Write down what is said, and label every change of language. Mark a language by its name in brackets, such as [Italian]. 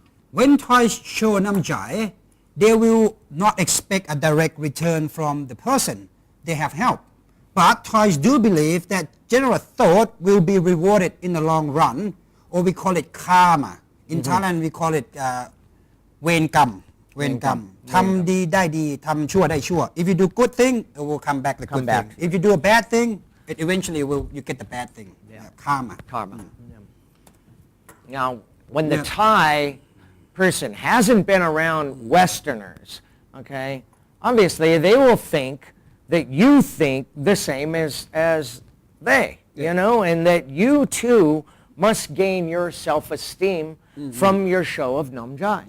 [English] When Thais show namjai, they will not expect a direct return from the person they have helped. But Thais do believe that generous thought will be rewarded in the long run, or we call it karma. In Thailand, we call it [Thai] เวรกรรม เวรกรรม ทำดีได้ดี ทำชั่วได้ชั่ว [English] If you do good thing, it will come back the good thing. If you do a bad thing, it eventually you get the bad thing. Karma. Karma. Now, when the Thai person hasn't been around Westerners, okay, obviously they will think that you think the same as they, you know, and that you too must gain your self-esteem from your show of namjai.